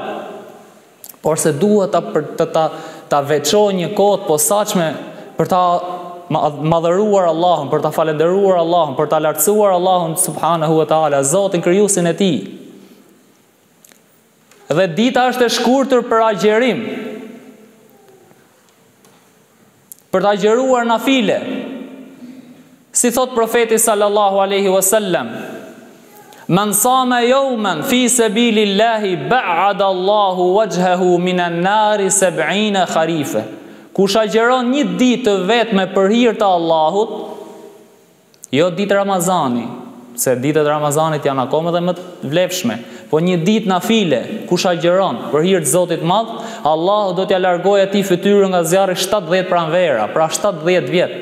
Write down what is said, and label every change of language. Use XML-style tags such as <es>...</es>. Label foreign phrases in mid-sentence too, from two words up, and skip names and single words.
<sq>Por se duhet ta veçoj një kohë posaçme për ta madhëruar Allahun, për ta falendëruar Allahun, për ta lartësuar Allahun</sq> <ar>سبحانه وتعالى,</ar> <sq>Zotin krijuesin e tij. Dhe dita është e shkurtër për agjerim, për të agjeruar nafile. Si thot profeti</sq> <ar>صلى الله عليه وسلم من صام يوما في سبيل الله باعد الله وجهه من النار 70 خريفا.</ar> <sq>Kush agjeron një ditë të vetme për hir të Allahut, jo ditë Ramazani, se ditët e Ramazanit janë akoma dhe më të vlefshme, po një ditë nafile, kush agjeron për hir të Zotit madh, Allahu do t'ja largojë atij fytyrën nga zjarri 70 pranvera, pra 70 vjet.</sq>